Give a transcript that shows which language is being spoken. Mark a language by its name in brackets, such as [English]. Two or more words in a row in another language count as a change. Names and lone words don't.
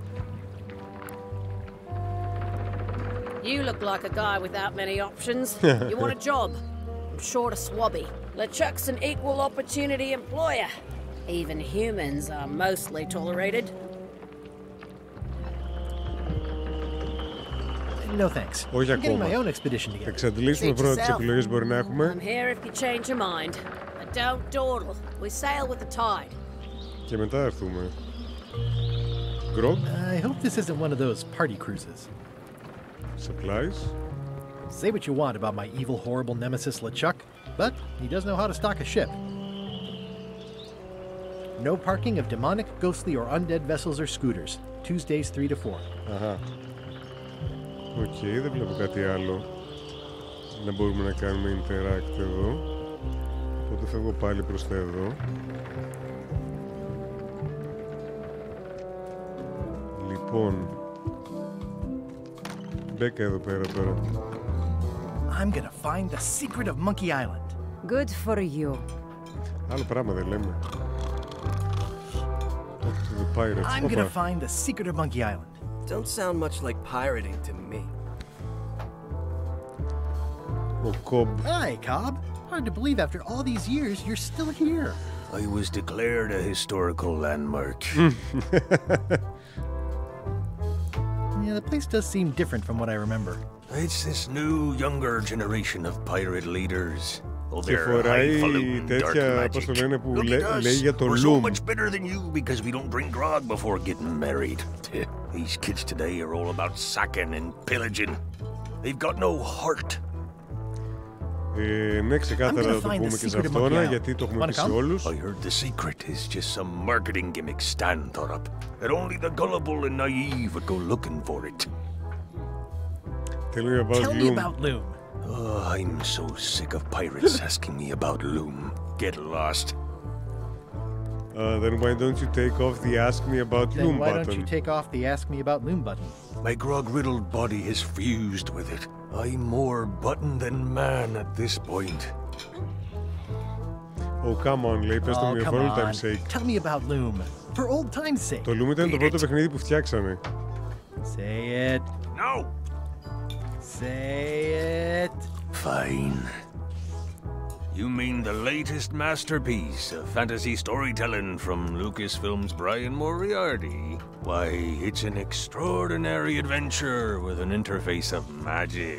[English] You look like a guy without many options. You want a job? I'm short of swabby. LeChuck's an equal opportunity employer. Even humans are mostly tolerated. No thanks. [Greek] Όχι [English] I'm getting my [Greek] ακόμα. [English] own expedition together. [Greek] Εξαντλήσουμε πρώτα τις επιλογές μπορεί να έχουμε. [English] I'm here if you change your mind. But don't dawdle. We sail with the tide. [Greek] Και μετά έρθουμε. [English] Grog. I hope this isn't one of those party cruises. Supplies. Say what you want about my evil, horrible nemesis LeChuck, but he does know how to stock a ship. No parking of demonic, ghostly, or undead vessels or scooters. Tuesdays 3 to 4. [Greek] Αχα. Οκ, δεν βλέπω κάτι άλλο να μπορούμε να κάνουμε interact εδώ. Οπότε φεύγω πάλι προς τα εδώ. Λοιπόν, μπέκα εδώ πέρα τώρα. [English] I'm gonna find the secret of Monkey Island. Good for you. [Greek] Άλλο πράγμα δεν λέμε. [English] To the pirates. I'm gonna find the secret of Monkey Island. Don't sound much like pirating to me. [Greek] Ο Cobb. [English] Hi, Cobb. Hard to believe after all these years you're still here. I was declared a historical landmark. Yeah, the place does seem different from what I remember. It's this new, younger generation of pirate leaders. [Greek] Και φοράει τέτοια, πώς το λένε, που λέει για το [English] We're Loom. so much better than you because we don't drink grog before getting married. These kids today are all about sacking and pillaging. They've got no heart. [Greek] Ναι, ξεκάθαρα θα το πούμε και σε αυτόνα, γιατί το έχουμε πει σε όλους. [English] I heard the secret is just some marketing gimmick Stan thought up. That only the gullible and naive would go looking for it. Tell me about Tell me about Loom. Oh, I'm so sick of pirates asking me about Loom. Get lost. Then why don't you take off the ask me about Then Loom why button? don't you take off the ask me about Loom button? My grog-riddled body has fused with it. I'm more button than man at this point. Oh, come on, [Greek] λέει, πες το [English] Oh, mir come for old on. time's sake. Tell me about Loom. For old time's sake. [Greek] Το Loom ήταν το πρώτο παιχνίδι που φτιάξανε. [English] Say it. No! Say it. Fine. You mean the latest masterpiece of fantasy storytelling from Lucasfilm's Brian Moriarty? Why, it's an extraordinary adventure with an interface of magic.